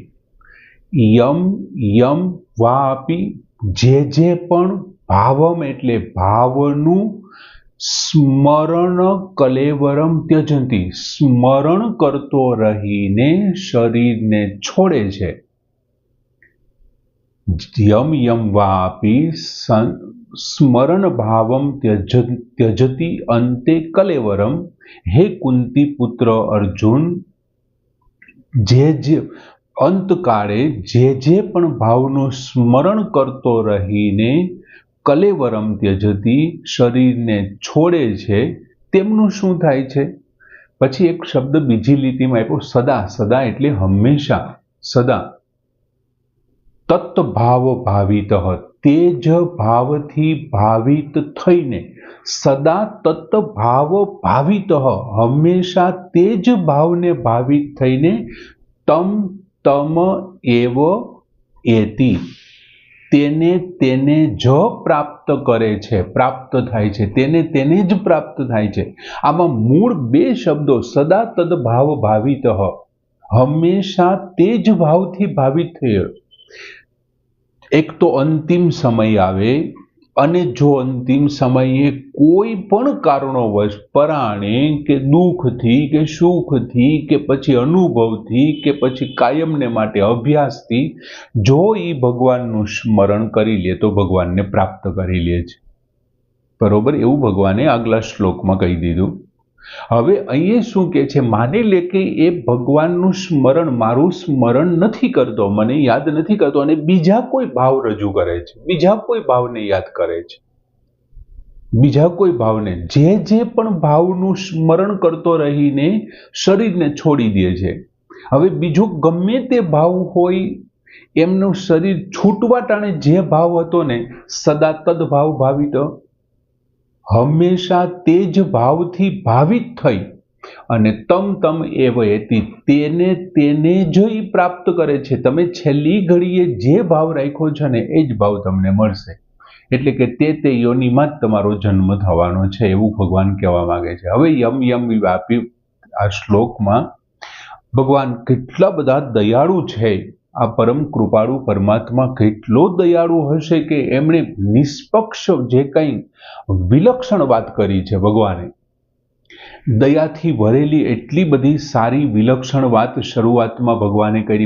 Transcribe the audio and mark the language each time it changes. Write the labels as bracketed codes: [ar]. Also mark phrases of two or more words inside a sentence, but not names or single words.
[sa] यम यम वा अपि, [gu] જે પણ ભાવમ એટલે ભાવનુ સ્મરણ [sa] कलेवरम त्यजंती, [gu] સ્મરણ કરતો રહીને શરીરને છોડે છે। [sa] यम यम वापि स्मरण भावम त्यजति अन्ते कलेवरम। [gu] હે કુંતી પુત્ર અર્જુન, જે અંતકાળે જે પણ ભાવનું સ્મરણ કરતો રહીને [sa] कलेवरम त्यजति, [gu] શરીરને છોડે છે, તેમનું શું થાય છે? પછી એક શબ્દ બીજી લીટીમાં આપ્યો સદા, સદા એટલે હમેશા, [sa] सदा तत्भाव भावित, [gu] તેજ ભાવથી ભાવિત થઈને, [sa] सदा तत्भाव भावित, [gu] હમેશા તેજ ભાવને ભાવિત થઈને [sa] तम तम एव एति, [gu] તેને જ પ્રાપ્ત કરે છે, પ્રાપ્ત થાય છે, તેને જ પ્રાપ્ત થાય છે। આમાં મૂળ 2 શબ્દો [sa] सदा तद्भाव भावित, [gu] હમેશા તેજ ભાવથી ભાવિત થયો। એક તો અંતિમ સમય આવે અને જો અંતિમ સમયે કોઈ પણ કારણોવશ પરાણે કે દુખથી કે સુખથી કે પછી અનુભવથી કે પછી કાયમને માટે અભ્યાસથી જો ઈ ભગવાનનું સ્મરણ કરી લે તો ભગવાનને પ્રાપ્ત કરી લે છે। બરોબર, એવં ભગવાને આગલા શ્લોકમાં કહી દીધું। હવે અહીંયા શું કહે છે? માની લે કે એ ભગવાનનું સ્મરણ, મારું સ્મરણ નથી કરતો, મને યાદ નથી કરતો અને બીજા કોઈ ભાવ રજૂ કરે છે, બીજા કોઈ ભાવને યાદ કરે છે, બીજા કોઈ ભાવને, જે પણ ભાવનું સ્મરણ કરતો રહીને શરીરને છોડી દે છે। હવે બીજો ગમે તે ભાવ હોય એમનું શરીર છૂટવા ટાણે જે ભાવ હતો ને [sa] सदा तद्भाव भावित, [gu] હમેશા તેજ ભાવથી ભાવિત થઈ અને [sa] तम तम एव एति, [gu] તેને જ ઈ પ્રાપ્ત કરે છે। તમે છેલ્લી ઘડીએ જે ભાવ રાખ્યો છે ને એ જ ભાવ તમને મળશે, એટલે કે તે યોનિમાં જ તમારો જન્મ થવાનો છે, એવું ભગવાન કહેવા માંગે છે। हवे [sa] यम यम वापी [gu] આ શ્લોકમાં ભગવાન કેટલા બધા દયાળુ છે. આ પરમ કૃપાળુ પરમાત્મા કેટલો દયાળુ હશે કે એમણે નિષ્પક્ષ જે કંઈ વિલક્ષણ વાત કરી છે ભગવાને, દયાથી ભરેલી એટલી બધી સારી વિલક્ષણ વાત શરૂઆતમાં ભગવાને કરી.